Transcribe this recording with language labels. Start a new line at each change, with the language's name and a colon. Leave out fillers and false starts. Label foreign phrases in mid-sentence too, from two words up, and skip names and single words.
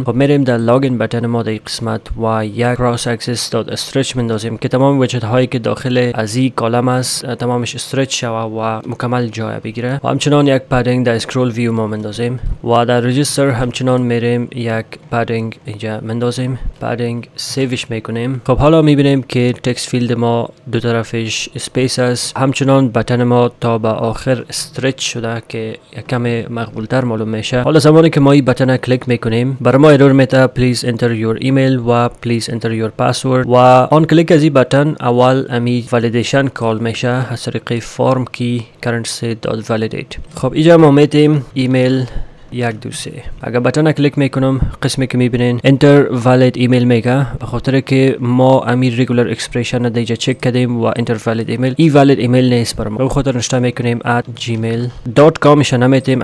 Persian: خب میریم در لاگین بتن ما در قسمت و یک
English: cross axis dot stretch
Persian: مندازیم که تمام وجهت هایی که داخل از این کالم است تمامش استرچ شوه و مکمل جای بگیره و همچنان یک پدینگ در
English: scroll view
Persian: ما مندازیم و در رجیستر همچنان میریم یک پدینگ اینجا مندازیم، پدینگ سیوش میکنیم. خب حالا میبینیم که
English: text field
Persian: ما دو طرفش اسپیس است، همچنان بتن ما تا به آخر استرچ شده که یک کم مقبول تر معلوم میشه. حالا زمانی که ما این بتن کلیک میکنیم برای ما ارور میده
English: please enter your email
Persian: و
English: please enter your password
Persian: و آن کلیک از این بتن اول امی
English: validation call
Persian: میشه از طریق فرم کی
English: current state dot validate.
Persian: خب اینجا ما میتیم ایمیل، 1 2 3. اگر بتن کلیک میکنم قسمی که میبینین
English: enter valid email
Persian: میگه، به خاطر که ما امیر
English: regular expression
Persian: دیجا چک کردیم و
English: enter valid email
Persian: ای
English: valid email
Persian: نیست برام، به خاطر نشته میکنیم @gmail.com میشه نمیتیم.